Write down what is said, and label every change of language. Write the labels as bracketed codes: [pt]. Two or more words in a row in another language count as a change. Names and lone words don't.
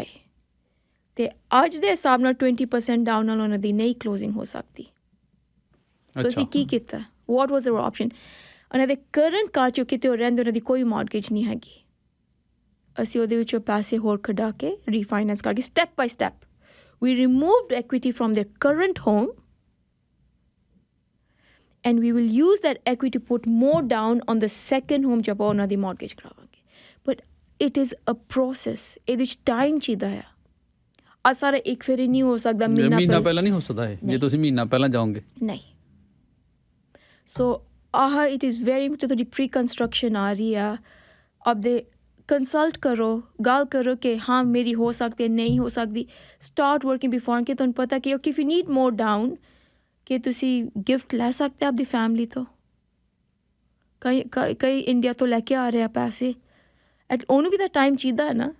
[pa] ਅਤੇ ਅੱਜ ਦੇ ਹਿਸਾਬ ਨਾਲ 20% ਡਾਊਨ ਨਾਲ ਉਹਨਾਂ ਦੀ ਨਹੀਂ ਕਲੋਜ਼ਿੰਗ ਹੋ ਸਕਦੀ. ਸੋ ਅਸੀਂ ਕੀ ਕੀਤਾ? [en] what was our option? [pa] ਉਹਨਾਂ ਦੇ [en] current car [pa] 'ਚ ਕਿਤੇ ਹੋਰ ਰਹਿੰਦੇ, ਉਹਨਾਂ ਦੀ ਕੋਈ ਮੌਰਗੇਜ ਨਹੀਂ ਹੈਗੀ. ਅਸੀਂ ਉਹਦੇ ਵਿੱਚੋਂ ਪੈਸੇ ਹੋਰ ਕਢਾ ਕੇ ਰੀਫਾਈਨੈਂਸ ਕਰਕੇ [en] step by step we removed equity from their current home, and we will use that equity to put more down on the second home [pa] ਜਬ ਉਹਨਾਂ ਦੀ ਮੌਰਗੇਜ ਕਰਾਵਾਂਗੇ. [en] But it is a process. [pa] ਇਹਦੇ ਵਿੱਚ ਟਾਈਮ ਚਾਹੀਦਾ ਆ. ਆ ਸਾਰਾ ਇੱਕ ਫੇਰ ਨਹੀਂ ਹੋ ਸਕਦਾ ਮਹੀਨਾ ਪਹਿਲਾਂ ਨਹੀਂ ਹੋ ਸਕਦਾ ਇਹ ਜੇ ਤੁਸੀਂ ਮਹੀਨਾ ਪਹਿਲਾਂ ਜਾਓਗੇ ਨਹੀਂ ਸੋ ਆਹ [en] it is very much [pa] ਤੁਹਾਡੀ [en] pre construction [pa] ਆ ਰਹੀ ਆ ਆਪਦੇ ਕੰਸਲਟ ਕਰੋ ਗੱਲ ਕਰੋ ਕਿ ਹਾਂ ਮੇਰੀ ਹੋ ਸਕਦੀ ਹੈ ਨਹੀਂ ਹੋ ਸਕਦੀ [en] start working before [pa] ਕਿ ਤੁਹਾਨੂੰ ਪਤਾ ਕਿ [en] okay if you need more down [pa] ਕਿ ਤੁਸੀਂ ਗਿਫਟ ਲੈ ਸਕਦੇ ਆਪਦੀ ਫੈਮਿਲੀ ਤੋਂ ਕਈ ਇੰਡੀਆ ਤੋਂ ਲੈ ਕੇ ਆ ਰਹੇ ਆ ਪੈਸੇ ਉਹਨੂੰ ਵੀ ਤਾਂ ਟਾਈਮ ਚਾਹੀਦਾ ਹੈ ਨਾ